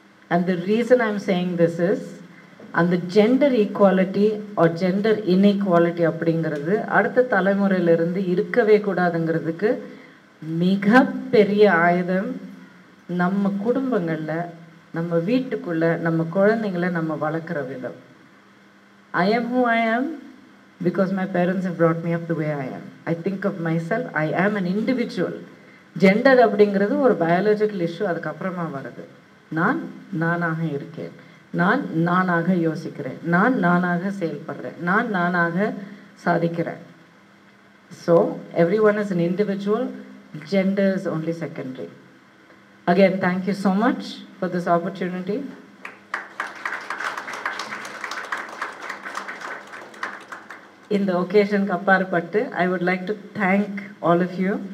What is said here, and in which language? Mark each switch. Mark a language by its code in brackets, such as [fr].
[en] and the reason I am saying this is, [ta] அந்த gender equality R gender inequality அப்படிங்கிறது அடுத்த தலைமுறையிலிருந்து இருக்கவே கூடாதுங்கிறதுக்கு மிகப்பெரிய ஆயுதம் நம்ம குடும்பங்களில், நம்ம வீட்டுக்குள்ளே, நம்ம குழந்தைங்களை நம்ம வளர்க்குற விதம். [en] I am who I am because my parents have brought me up the way I am. I think of myself, I am an individual. [ta] Gender அப்படிங்கிறது ஒரு பயாலஜிக்கல் இஷ்யூ, அதுக்கப்புறமா வருது. நான் நானாக இருக்கேன், நான் நானாக யோசிக்கிறேன், நான் நானாக செயல்படுறேன், நான் நானாக சாதிக்கிறேன். [en] So everyone is an individual, gender is only secondary. Again, thank you so much for this opportunity. In the occasion kapparpattu, I would like to thank all of you.